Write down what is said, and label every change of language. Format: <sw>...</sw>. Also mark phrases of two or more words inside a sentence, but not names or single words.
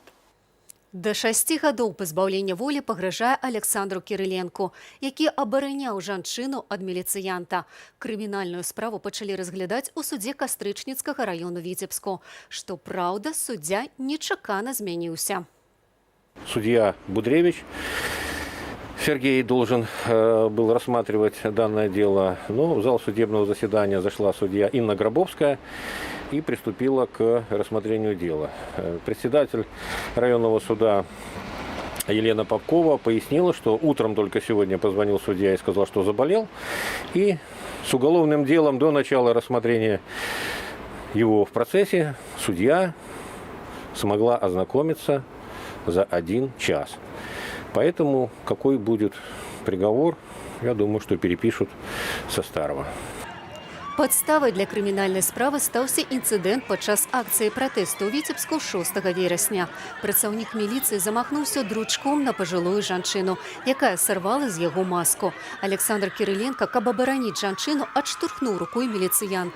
<be>Да 6 гадоў пазбаўлення волі пагражае Александру Кірыленку, які абараняў жанчыну ад міліцыянта. Крымінальную справу пачалі разглядаць у судзе Кастрычніцкага раёну Віцебску. Што праўда, суддзя нечакана змяніўся.</be> <ru>Судья Будревич Сергей должен был рассматривать данное дело, но в зал судебного заседания зашла судья Инна Гробовская и приступила к рассмотрению дела. Председатель районного суда Елена Попкова пояснила, что утром только сегодня позвонил судья и сказал, что заболел, и с уголовным делом до начала рассмотрения его в процессе судья смогла ознакомиться за 1 час. Поэтому какой будет приговор, я думаю, что перепишут со старого.</ru> <be>Падставай для крымінальнай справы стаўся інцыдэнт падчас акцыі пратэсту ў Віцебску 6 верасня. Працаўнік міліцыі замахнуўся дручком на пажылую жанчыну, якая сарвала з яго маску. Александр Кірыленка, каб абараніць жанчыну, адштурхнуў рукой міліцыянта.</be>